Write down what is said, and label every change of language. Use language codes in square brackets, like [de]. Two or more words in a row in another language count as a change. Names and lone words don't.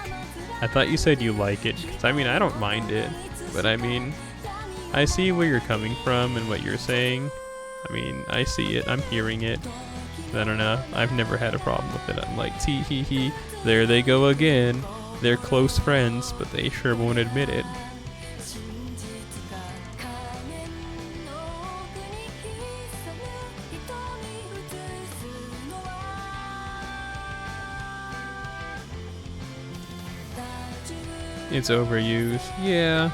[en] I thought you said you like it. 'Cause, I mean, I don't mind it. But I mean, I see where you're coming from and what you're saying. I mean, I see it. I'm hearing it. I don't know. I've never had a problem with it. I'm like, tee hee hee. There they go again. They're close friends, but they sure won't admit it. It's overused. Yeah.